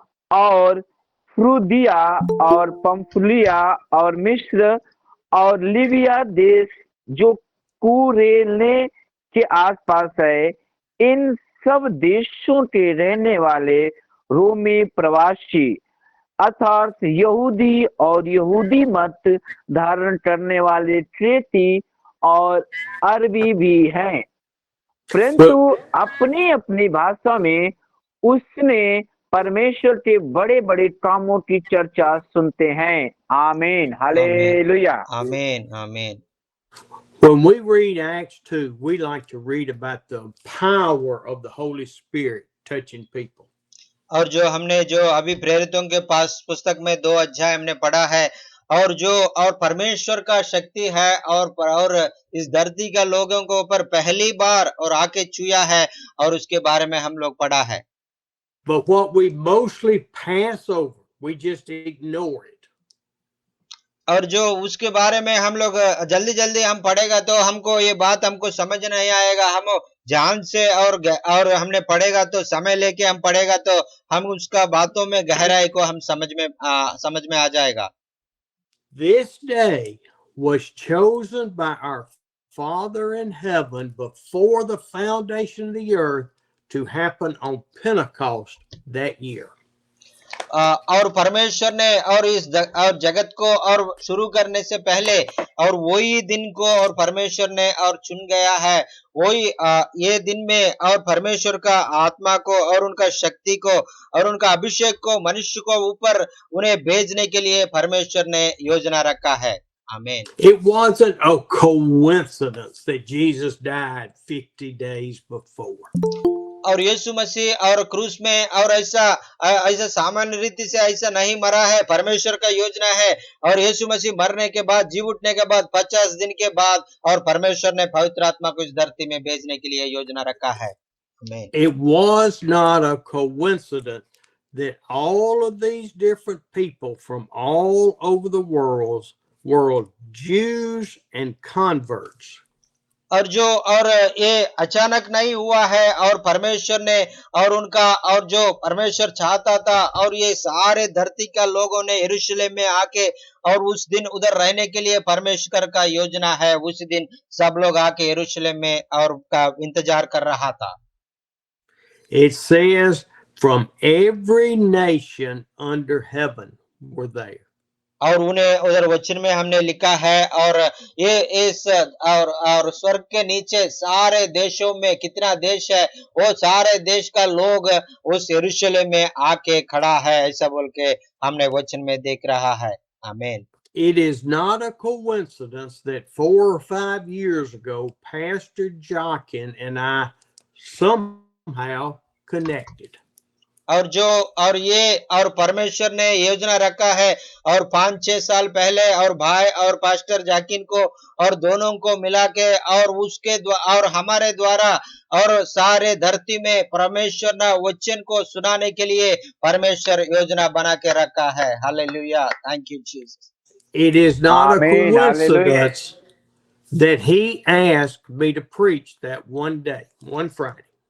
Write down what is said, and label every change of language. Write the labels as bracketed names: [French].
[Hindi] और फ्रूदिया और पंफुलिया और मिस्र और लीबिया देश जो कुरेने के आसपास है, इन सब देशों के रहने वाले रोमी प्रवासी अर्थात यहूदी और यहूदी मत धारण करने वाले क्रेती और अरबी भी हैं, परंतु अपनी अपनी भाषा में उसने परमेश्वर के बड़े बड़े कामों की चर्चा सुनते हैं। आमीन। हालेलुया। आमीन। आमीन। [English] When we read Acts 2, we like to read about the power of the Holy Spirit touching people. [Hindi] और जो हमने जो अभी प्रेरितों के पास पुस्तक में 2 अध्याय हमने पढ़ा है और परमेश्वर का शक्ति है और इस धरती का लोगों को ऊपर पहली बार और आके छुआ है और उसके बारे में हम लोग पढ़ा है। [English] But what we mostly pass over, we just ignore it. [Hindi] और जो उसके बारे में हम लोग जल्दी जल्दी हम पढ़ेगा तो हमको ये बात हमको समझ नहीं आएगा। हम ध्यान से और हमने पढ़ेगा तो समय लेके हम पढ़ेगा तो हम उसका बातों में गहराई को हम समझ में आ जाएगा। [English] This day was chosen by our Father in heaven before the foundation of the earth to happen on Pentecost that year. [Hindi] और परमेश्वर ने और जगत को और शुरू करने से पहले और वही दिन को और परमेश्वर ने और चुन गया है, वही ये दिन में और परमेश्वर का आत्मा को और उनका शक्ति को और उनका अभिषेक को मनुष्य को ऊपर उन्हें भेजने के लिए परमेश्वर ने योजना रखा है। आमीन। [English] It wasn't a coincidence that Jesus died 50 days before. [Hindi] और यीशु मसीह और क्रूस में और ऐसा सामान्य रीति से ऐसा नहीं मरा है, परमेश्वर का योजना है। और यीशु मसीह मरने के बाद, जी उठने के बाद 50 दिन के बाद और परमेश्वर ने पवित्र आत्मा को इस धरती में भेजने के लिए योजना रखा है। आमीन। [English] It was not a coincidence that all of these different people from all over the world, Jews and converts, [Hindi] और ये अचानक नहीं हुआ है, और परमेश्वर ने और उनका और जो परमेश्वर चाहता था, और ये सारे धरती का लोगों ने यरूशलेम में आके और उस दिन उधर रहने के लिए परमेश्वर का योजना है। उस दिन सब लोग आके यरूशलेम में और का इंतजार कर रहा था। [English] It says from every nation under heaven were there. [Hindi] और उन्हें उधर वचन में हमने लिखा है, और ये इस और स्वर्ग के नीचे सारे देशों में कितना देश है, वो सारे देश का लोग उस यरूशलेम में आके खड़ा है, ऐसा बोल के हमने वचन में देख रहा है। आमीन। [English] It is not a coincidence that 4 or 5 years ago, Pastor Jockin and I somehow connected. [Hindi] और ये और परमेश्वर ने योजना रखा है, और 5-6 साल पहले और भाई और पास्टर जाकिन को और दोनों को मिला के और उसके और हमारे द्वारा और सारे धरती में परमेश्वर ना वचन को सुनाने के लिए परमेश्वर योजना बना के रखा है। Hallelujah, [English] Thank you Jesus. It is not Amen. a coincidence that he asked me to preach that one day, one Friday.